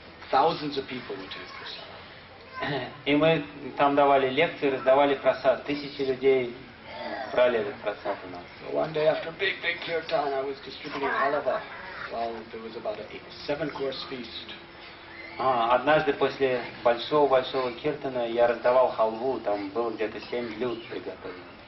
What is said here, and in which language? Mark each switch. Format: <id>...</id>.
<en>Thousands of people would take prasad.</en> <ru>И мы там давали лекции, раздавали прасад. Тысячи людей брали этот прасад у нас.</ru> <en>So one day after big kirtan, I was distributing halava while there was about a 7-course feast.</en> <ru>Однажды после большого киртана я раздавал халву, там было где-то 7 блюд приготовлено.</ru>